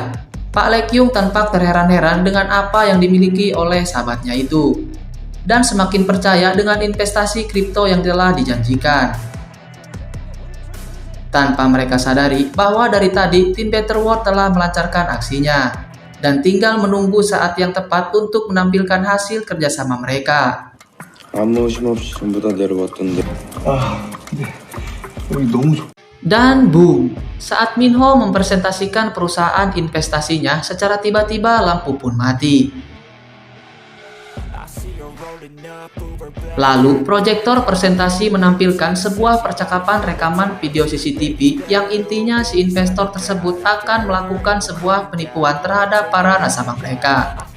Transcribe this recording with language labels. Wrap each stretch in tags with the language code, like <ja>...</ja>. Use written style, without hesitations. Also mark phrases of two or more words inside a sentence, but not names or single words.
<id>Pak Le Kyung tampak terheran-heran dengan apa yang dimiliki oleh sahabatnya itu, dan semakin percaya dengan investasi kripto yang telah dijanjikan. Tanpa mereka sadari bahwa dari tadi tim Better World telah melancarkan aksinya, dan tinggal menunggu saat yang tepat untuk menampilkan hasil kerjasama mereka.</id> <ko>아무 의심 없이 전부 다 내려왔던데. 우리 너무 좋.</ko> <id>Dan boom, saat Minho mempresentasikan perusahaan investasinya, secara tiba-tiba lampu pun mati. Lalu, proyektor presentasi menampilkan sebuah percakapan rekaman video CCTV yang intinya si investor tersebut akan melakukan sebuah penipuan terhadap para nasabah mereka.</id>